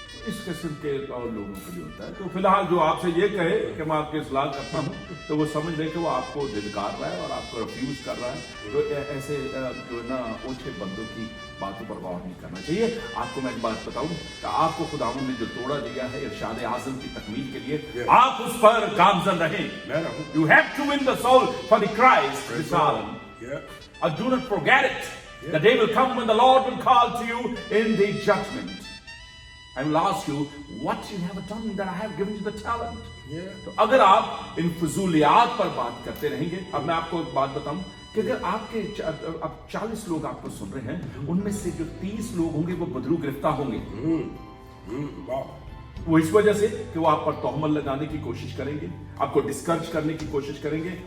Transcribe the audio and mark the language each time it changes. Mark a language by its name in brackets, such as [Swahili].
[Hindi] इस किस्म के और लोगों के लिए होता है। तो फिलहाल जो आपसे ये कहे कि मैं आपकी सलाह करता हूँ, तो वो समझ ले कि वो आपको धिक्कार रहा है और आपको रिफ्यूज कर रहा है। तो ऐसे जो है ना ओछे बंदों की बातों पर गौर नहीं करना चाहिए। आपको मैं एक बात बताऊं कि आपको खुदावंद ने जो तोड़ा दिया है इरशाद आज़म की तकमील के लिए, आप उस पर गामजन रहें। [English] You have to win the soul for the Christ this hour. And do not forget it. The day will come when the Lord will call to you in the judgment. I will ask you, what you have done that I have given you the talent. [Hindi] तो अगर आप इन फजूलियात पर बात करते रहेंगे, अब मैं आपको एक बात बताऊं कि अगर आपके अब 40 लोग आपको सुन रहे हैं, उनमें से जो 30 लोग होंगे वो बदरू गिरफ्तार होंगे। वो इस वजह से कि वो आप पर तोहमत लगाने की कोशिश करेंगे, आपको डिस्करेज करने की कोशिश करेंगे।